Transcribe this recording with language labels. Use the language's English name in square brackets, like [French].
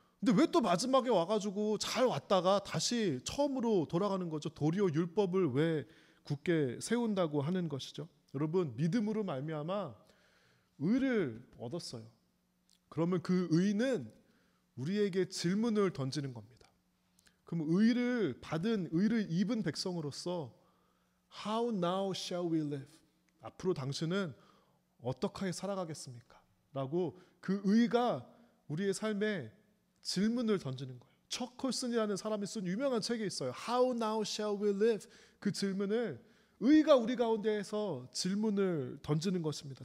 [Korean] 근데 왜 또 마지막에 와가지고 잘 왔다가 다시 처음으로 돌아가는 거죠? 도리어 율법을 왜 굳게 세운다고 하는 것이죠? 여러분, 믿음으로 말미암아 의를 얻었어요. 그러면 그 의는 우리에게 질문을 던지는 겁니다. 그럼 의를 입은 백성으로서 [English] How now shall we live? [Korean] 앞으로 당신은 어떻게 살아가겠습니까? 라고 그 의가 우리의 삶에 질문을 던지는 거예요. 척 콜슨이라는 사람이 쓴 유명한 책이 있어요. [English] How now shall we live? [Korean] 그 질문을 의가 우리 가운데에서 질문을 던지는 것입니다.